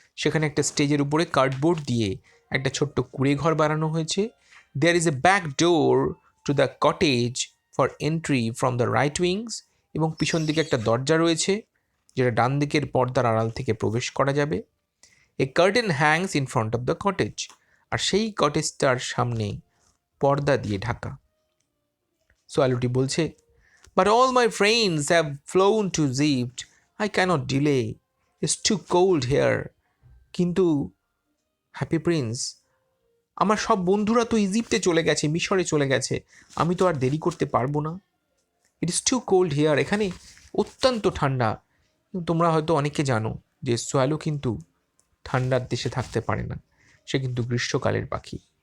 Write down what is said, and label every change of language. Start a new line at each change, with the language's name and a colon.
Bangla: সেখানে একটা স্টেজের উপরে কার্ডবোর্ড দিয়ে একটা ছোট্ট কুঁড়ে ঘর বানানো হয়েছে।
English: There is a back door to the cottage for entry from the right wings.
Bangla: এবং পিছন দিকে একটা দরজা রয়েছে যেটা ডান দিকের পর্দার আড়াল থেকে প্রবেশ করা যাবে।
English: A curtain hangs in front of the cottage.
Bangla: আর সেই কটেজটার সামনে পর্দা দিয়ে ঢাকা। সোয়ালোটি বলছে,
English: but all my friends have flown to Egypt. I cannot delay. It's too cold here.
Bangla: কিন্তু হ্যাপি প্রিন্স, আমার সব বন্ধুরা তো ইজিপ্টে চলে গেছে, মিশরে চলে গেছে, আমি তো আর দেরি করতে পারবো না।
English: It is too cold here.
Bangla: এখানে অত্যন্ত ঠান্ডা। তোমরা হয়তো অনেকে জানো যে সোয়ালো কিন্তু ঠান্ডার দেশে থাকতে পারে না, সে কিন্তু গ্রীষ্মকালের পাখি।